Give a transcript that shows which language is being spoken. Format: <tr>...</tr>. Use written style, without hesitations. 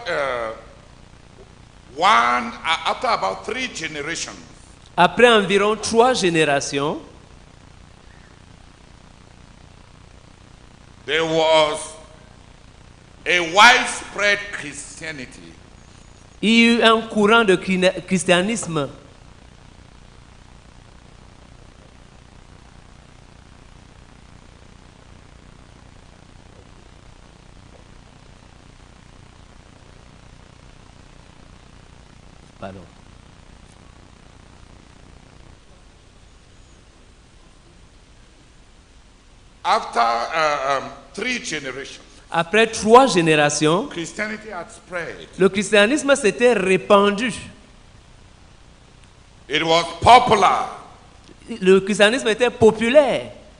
<en>after about 3 generations,</en> <fr>après environ 3 générations,</fr> <en>there was a widespread Christianity</en> <fr>il y eut un courant de christianisme Pardon.</fr> <en>after 3 generations.</en> <fr>Après 3 générations,</fr> <en>Christianity had spread.</en> <fr>le christianisme s'était répandu.</fr> <en>It was popular.</en> <fr>Le christianisme était populaire.</fr>